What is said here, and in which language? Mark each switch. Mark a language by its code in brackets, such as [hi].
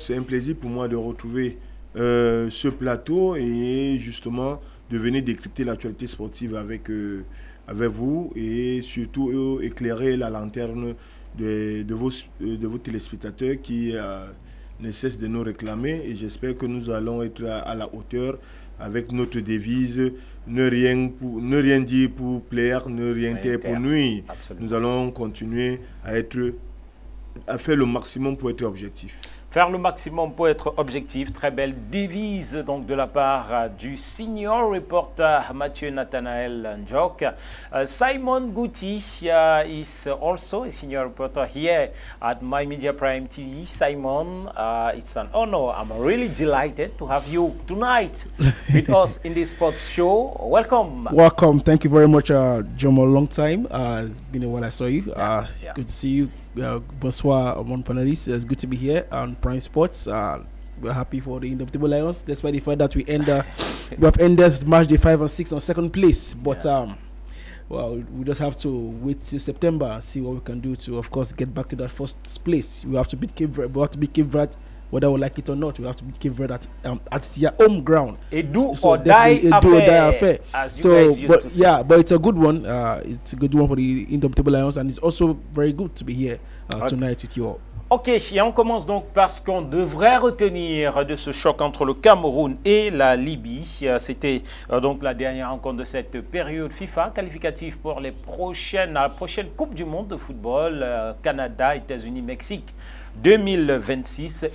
[fr] C'est un plaisir pour moi de retrouver ce plateau et justement de venir décrypter l'actualité sportive avec vous et surtout éclairer la lanterne de vos téléspectateurs qui ne cessent de nous réclamer et j'espère que nous allons être à la hauteur avec notre devise ne rien dire pour plaire, ne rien taire pour nuire. Absolument. Nous allons continuer à faire le maximum pour être objectif. Faire le maximum pour être objectif, très belle devise donc de la part du senior reporter Mathieu Nathanaël Ndjok. [en] Simon Gouti is also a senior reporter here at My Media Prime TV. Simon, it's an honor. I'm really delighted to have you tonight with us in this sports show. Welcome. Welcome. Thank you very much, Jomo. Long time. It's been a while I saw you. Good to see you. [fr] Bonsoir, mon [en] panelists. It's good to be here on Prime Sports. We're happy for the Indomitable Lions, despite the fact that we have ended match day 5 and 6 on second place. But we just have to wait till September and see what we can do to, of course, get back to that first place. We have to beat Cape Verde. We have to beat Cape Verde, whether we like it or not. We have to beat Cape Verde at their home ground. A do or die affair. But it's a good one. It's a good one for the Indomitable Lions, and it's also very good to be here tonight with you all. [fr] Ok, et on commence donc par ce qu'on devrait retenir de ce choc entre le Cameroun et la Libye. C'était donc la dernière rencontre de cette période FIFA, qualificative pour la prochaine Coupe du Monde de football, Canada, États-Unis, Mexique 2026.